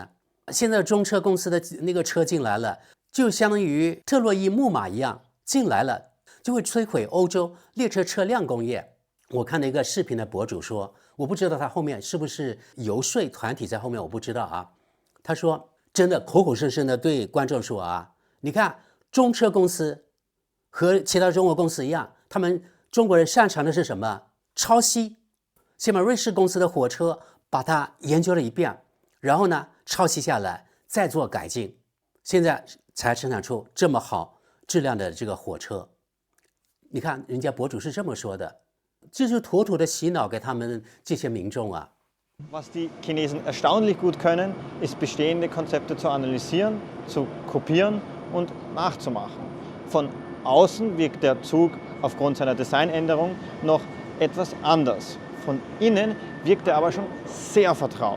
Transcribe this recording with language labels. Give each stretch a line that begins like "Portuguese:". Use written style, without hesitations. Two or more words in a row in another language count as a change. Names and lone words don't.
Chinese: 現在中車公司的那個車進來了，就相當於特洛伊木馬一樣進來了，就會摧毀歐洲列車車輛工業。我看了一個視頻的博主說，我不知道他後面是不是遊說團體在後面，我不知道啊。他說真的口口聲聲的對觀眾說啊，你看中車公司和其他中國公司一樣，他們中國人擅長的是什麼？抄襲。先把瑞士公司的火車把它研究了一遍，然後呢抄襲下來，再做改進，現在才生產出這麼好質量的這個火車。你看人家博主是這麼說的，這就妥妥的洗腦給他們這些民眾啊。
German: Was die Chinesen erstaunlich gut können, ist bestehende Konzepte zu analysieren, zu kopieren und nachzumachen. Von außen wirkt der Zug aufgrund seiner Designänderung noch etwas anders. Von innen wirkt er aber schon sehr vertraut.